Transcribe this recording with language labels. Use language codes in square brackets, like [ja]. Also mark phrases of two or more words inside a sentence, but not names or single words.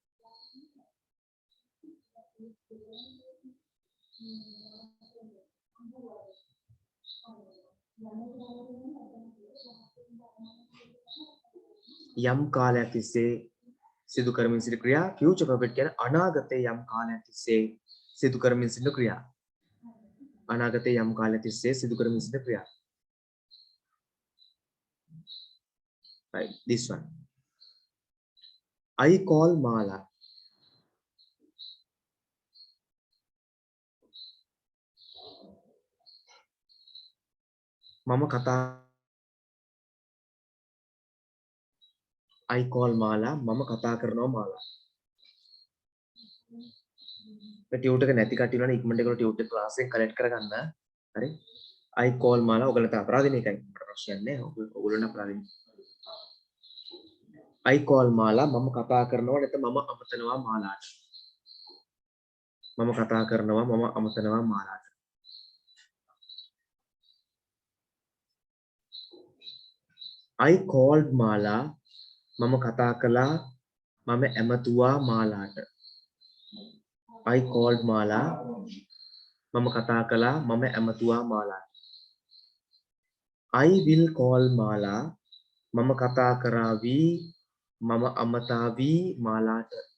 [si] යම් කාලයක් තිස්සේ සිදු කරමින් සිටින ක්‍රියා. [en] future perfect කියන්නේ [si] අනාගතයේ යම් කාලයක් තිස්සේ සිදු කරමින් සිටින ක්‍රියා. අනාගතයේ යම් කාලයක් තිස්සේ සිදු කරමින් සිටින ක්‍රියා. [en] Right, this one. I call Mala. [si] මම කතා [en] I call Mala [si] මම කතා කරනවා මාලා. මේ ටියුට් එක නැති කට්ටිය උනානේ ඉක්මනට ඒගොල්ලෝ ටියුට් එක ක්ලාස් එකෙන් කලෙක්ට් කරගන්න. හරි? [en] I call Mala [si] ඔයගලට අපරාධනේ එකයි. මට ප්‍රශ්නයක් නැහැ. ඔයගොල්ලෝනේ අපරාධනේ. [en] I call Mala [si] මම කතා කරනවා නැත්නම් මම අමතනවා මාලාට. මම කතා කරනවා මම අමතනවා මාලාට. [en] I called Mala [si] මම කතා කළා මම ඇමතුවා මාලාට. [en] I called Mala [si] මම කතා කළා මම ඇමතුවා මාලාට. [en] I will call Mala [si] මම කතා කරાવી මම අමතාවි මාලාට.